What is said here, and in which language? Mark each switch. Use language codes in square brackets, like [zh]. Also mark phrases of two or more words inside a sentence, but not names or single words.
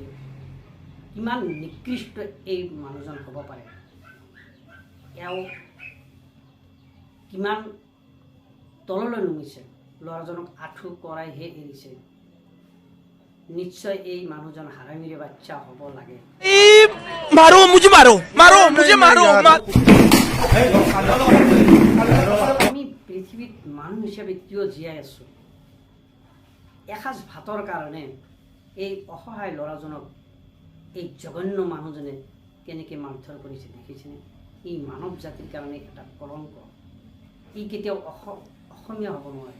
[as] কিমান নিকৃষ্ট এই মানুহজন হ'ব পাৰে। এওঁ কিমান তললৈ নুমিছে, ল'ৰাজনক আঁঠু কৰাইহে এৰিছে। নিশ্চয় এই মানুহজন হাৰামীৰে বাচ্চা হ'ব লাগে। [hi] मारो मुझे, मारो मारो मुझे, मारो [as] আমি পৃথিৱীত মানুহ হিচাপে কিয় জীয়াই আছোঁ? এসাঁজ ভাতৰ কাৰণে এই অসহায় ল'ৰাজনক এই জঘন্য মানুহজনে কেনেকৈ মাৰধৰ কৰিছে দেখিছেনে? ই মানৱ জাতিৰ কাৰণে এটা কলংক। ই কেতিয়াও অসমীয়া হ'ব নোৱাৰে।